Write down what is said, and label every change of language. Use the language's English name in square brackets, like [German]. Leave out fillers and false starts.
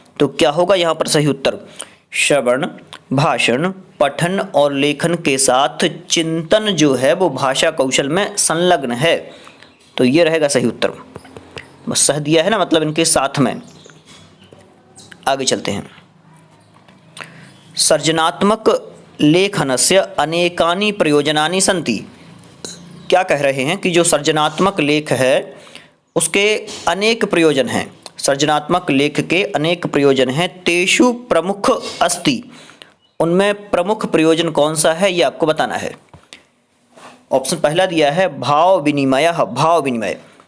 [Hindi] तो क्या होगा यहाँ पर सही उत्तर? श्रवण, भाषण, पठन और लेखन के साथ चिंतन जो है वो भाषा कौशल में संलग्न है। तो ये रहेगा सही उत्तर। बस सह दिया है ना, मतलब इनके साथ में। आगे चलते हैं। [Sanskrit] सृजनात्मक लेखनस्य अनेकानि प्रयोजनानि सन्ति। [Hindi] क्या कह रहे हैं कि जो सृजनात्मक लेख है उसके अनेक प्रयोजन हैं। सृजनात्मक लेख के अनेक प्रयोजन हैं। [Sanskrit] तेषु प्रमुख अस्ति। [Hindi] उनमें प्रमुख प्रयोजन कौन सा है ये आपको बताना है। ऑप्शन पहला दिया है भाव विनिमय, भाव विनिमय।